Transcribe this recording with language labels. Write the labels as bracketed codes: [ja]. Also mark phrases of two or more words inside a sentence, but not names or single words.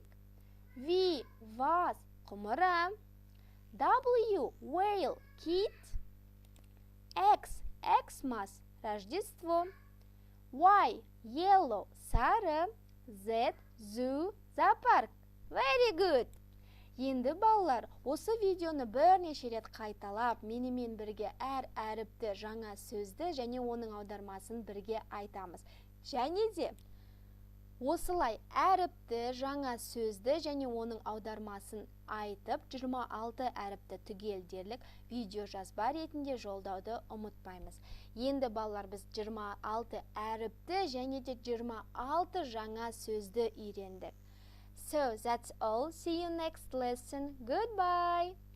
[en] V, vase, құмыра. W, whale, кит. X, Xmas, Рождество. Y, yellow, сары. Z, zoo, зоопарк. Very good! [kk] Енді балалар, осы видеоны бірнеше рет қайталап, менімен бірге әр әріпті, жаңа сөзді және оның аудармасын бірге айтамыз. Және де осылай әріпті, жаңа сөзді және оның аудармасын айтып, 26 әріпті түгел дерлік видео жазба ретінде жолдауды ұмытпаймыз. Енді балалар, біз 26 әріпті және де 26 жаңа сөзді үйрендік. [en] So that's all. See you next lesson. Goodbye.